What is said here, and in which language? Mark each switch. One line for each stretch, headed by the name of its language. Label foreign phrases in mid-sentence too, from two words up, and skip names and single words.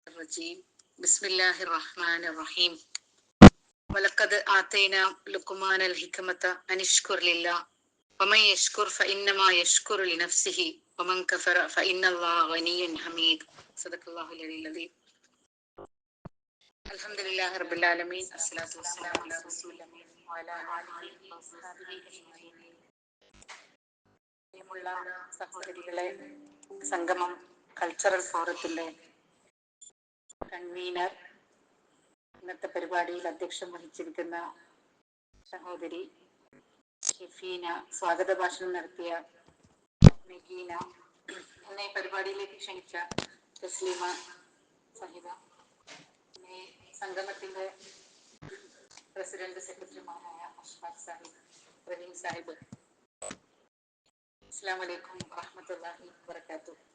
Arabic: الرجيم بسم الله الرحمن الرحيم ولقد آتينا لقمان الحكمة أن اشكر لله ومن يشكر فإنما يشكر لنفسه ومن كفر فإن الله غني حميد صدق الله العلي العظيم الحمد لله رب العالمين الصلاة والسلام على رسول الله وعلى آله وصحبه أجمعين.
Malayalam: പ്രിയമുള്ള സഹോദരികളെ, സംഗമം കൾച്ചറൽ ഫോറത്തിന്റെ കൺവീനർ, ഇന്നത്തെ പരിപാടിയിൽ അധ്യക്ഷം വഹിച്ചിരിക്കുന്ന സഹോദരി ഷെഫീന, സ്വാഗത ഭാഷണം നടത്തിയ നഗീന, എന്നെ പരിപാടിയിലേക്ക് ക്ഷണിച്ച തസ്ലീമ സാഹിബ, സംഗമത്തിന്റെ പ്രസിഡന്റ് സെക്രട്ടറിമാരായ അഷ്ഫാഖ് സാഹിബ്, റഹീം സാഹിബ്,
Arabic: السلام عليكم ورحمة الله وبركاته.